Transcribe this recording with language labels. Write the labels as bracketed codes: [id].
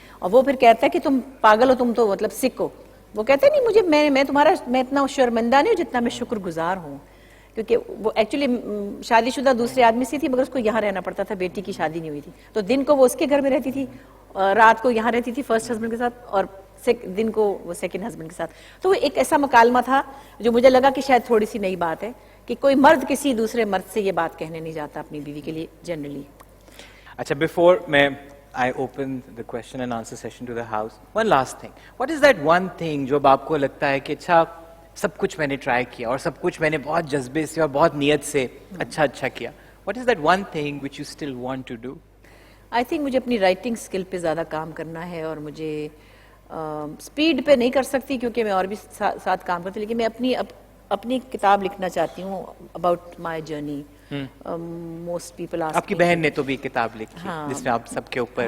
[hi] और वो फिर कहता है कि तुम पागल हो, तुम तो मतलब सिख हो। वो कहते नहीं मुझे, मैं इतना शर्मिंदा नहीं हूँ जितना मैं शुक्रगुजार हूँ, क्योंकि वो एक्चुअली शादीशुदा दूसरे आदमी से थी, मगर उसको यहाँ रहना पड़ता था, बेटी की शादी नहीं हुई थी, तो दिन को वो उसके घर में रहती थी, रात को यहाँ रहती थी फर्स्ट हस्बैंड के साथ, और दिन को वो सेकंड हस्बैंड के साथ। तो वो एक ऐसा मुकालमा था जो मुझे लगा कि शायद थोड़ी सी नई बात है, कि कोई मर्द किसी दूसरे मर्द से ये बात कहने नहीं जाता अपनी बीवी के लिए जनरली। [en] अच्छा, before I open the question and answer session to the house, one last thing, what is that one thing [hi] जो आपको लगता है कि अच्छा सब कुछ मैंने ट्राई किया और सब कुछ मैंने बहुत जज्बे से और बहुत नियत से अच्छा किया, [en] what is that one thing which you still want to do? I think [hi] मुझे अपनी राइटिंग स्किल पे ज़्यादा काम करना है, और मुझे स्पीड पे नहीं कर सकती क्योंकि मैं और भी साथ काम करती, लेकिन मैं अपनी किताब लिखना चाहती हूँ about my journey. [en] most people ask, [hi] आपकी बहन ने तो भी किताब लिखी, हाँ, जिसमें आप सबके ऊपर,